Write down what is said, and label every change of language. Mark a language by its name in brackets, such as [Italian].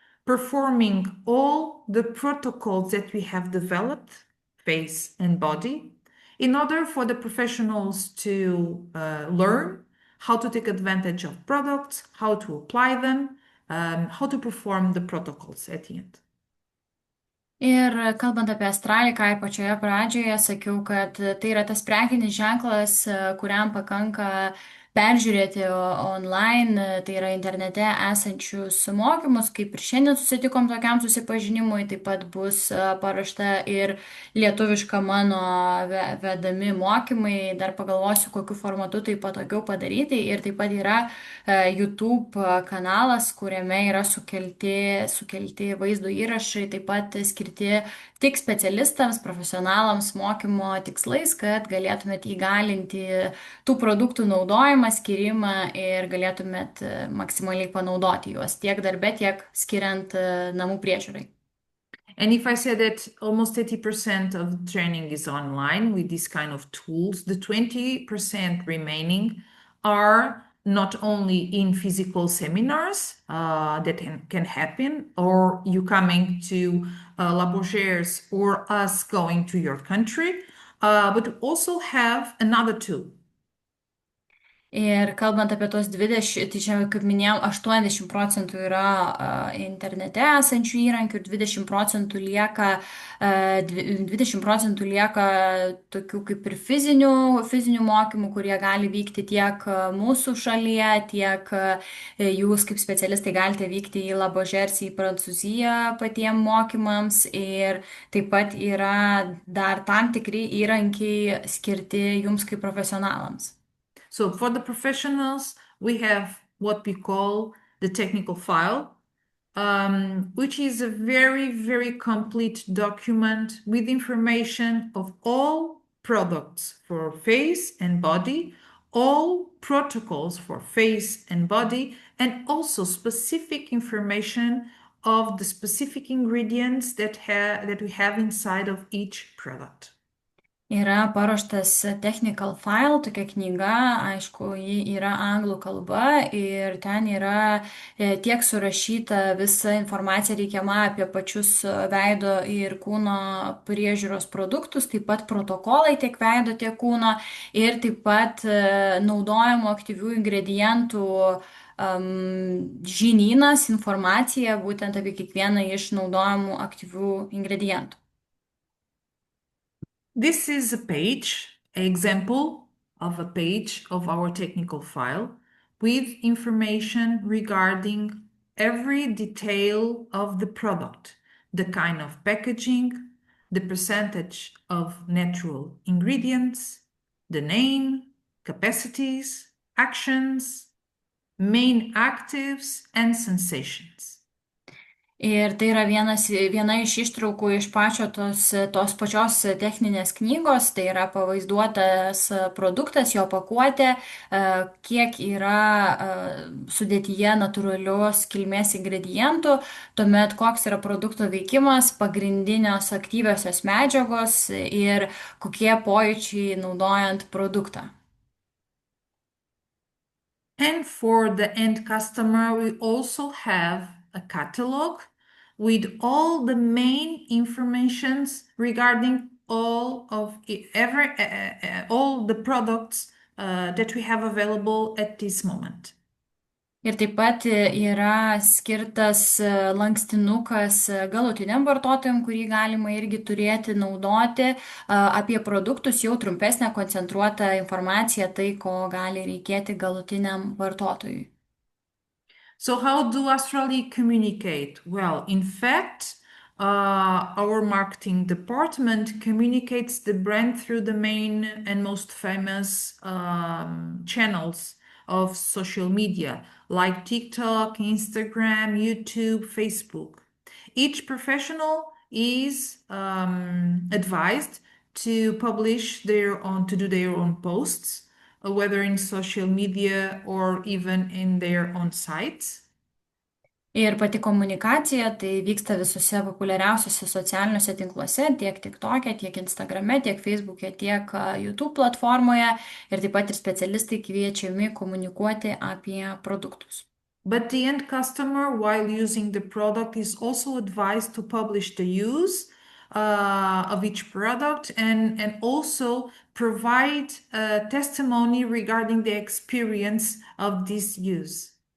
[English] performing all the protocols that we have developed, face and body, in order for the professionals to learn how to take advantage of products, how to apply them, how to perform the protocols at the end. [Lithuanian] Ir kalbant apie Astralį, ką ir pačioje pradžioje sakiau, kad tai yra tas prekinis ženklas, kuriam pakanka peržiūrėti online, tai yra internete esančius mokymus, kaip ir šiandien susitikom tokiam susipažinimui, taip pat bus parašta ir lietuviška mano vedami mokymai, dar pagalvosiu, kokiu formatu tai patogiau padaryti, ir taip pat yra YouTube kanalas, kuriame yra sukelti vaizdo įrašai, taip pat skirti tik specialistams, profesionalams mokymo tikslais, kad galėtumėte įgalinti tų produktų naudojimą rinkimą, skirimą ir galėtumėt maksimaliai panaudoti juos tiek darbe, tiek skiriant namų priežiūrai. [English] And if I say that almost 80% of training is online with these kind of tools, the 20% remaining are not only in physical seminars that can happen, or you coming to Labogers or us going to your country, but also have another tool. [Lithuanian] Ir kalbant apie tos 20, tai čia, kaip minėjau, 80% yra internete esančių įrankių ir 20% lieka tokių kaip ir fizinių mokymų, kurie gali vykti tiek mūsų šalyje, tiek jūs kaip specialistai galite vykti į Labogers, į Prancūziją patiem mokymams. Ir taip pat yra dar tam tikri įrankiai skirti jums kaip profesionalams. [English] So for the professionals, we have what we call the technical file, which is a very, very complete document with information of all products for face and body, all protocols for face and body, and also specific information of the specific ingredients that we have inside of each product. [Lithuanian] Yra paruoštas technical file, tokia knyga, aišku, ji yra anglų kalba ir ten yra tiek surašyta visa informacija reikiama apie pačius veido ir kūno priežiūros produktus, taip pat protokolai tiek veido, tiek kūno ir taip pat naudojamų aktyvių ingredientų žinynas, informacija būtent apie kiekvieną iš naudojamų aktyvių ingredientų. [English] This is a page, an example of a page of our technical file with information regarding every detail of the product, the kind of packaging, the percentage of natural ingredients, the name, capacities, actions, main actives, and sensations. [Lithuanian] Ir tai yra viena iš ištraukų iš tos pačios techninės knygos, tai yra pavaizduotas produktas, jo pakuotė, kiek yra sudėtyje natūralios kilmės ingredientų, tuomet koks yra produkto veikimas, pagrindinės aktyviosios medžiagos ir kokie pojūčiai naudojant produktą. [English] And for the end customer, we also have a catalog with all the main informations regarding all the products that we have available at this moment. [Lithuanian] Ir taip pat yra skirtas lankstinukas galutiniam vartotojam, kurį galima irgi turėti, naudoti apie produktus, jau trumpesnę koncentruotą informaciją, tai ko gali reikėti galutiniam vartotojui. [English] So how do Astrally communicate? Well, in fact, our marketing department communicates the brand through the main and most famous channels of social media like TikTok, Instagram, YouTube, Facebook. Each professional is advised to do their own posts, whether in social media or even in their own sites. [Lithuanian] Ir pati komunikacija tai vyksta visose populiariausiose socialiniuose tinkluose, tiek TikTok'e, tiek Instagram'e, tiek Facebook'e, tiek YouTube platformoje. Ir taip pat ir specialistai kviečiami komunikuoti apie produktus. [English] But the end customer, while using the product, is also advised to publish the use of each product and also provide testimony regarding the experience of this use.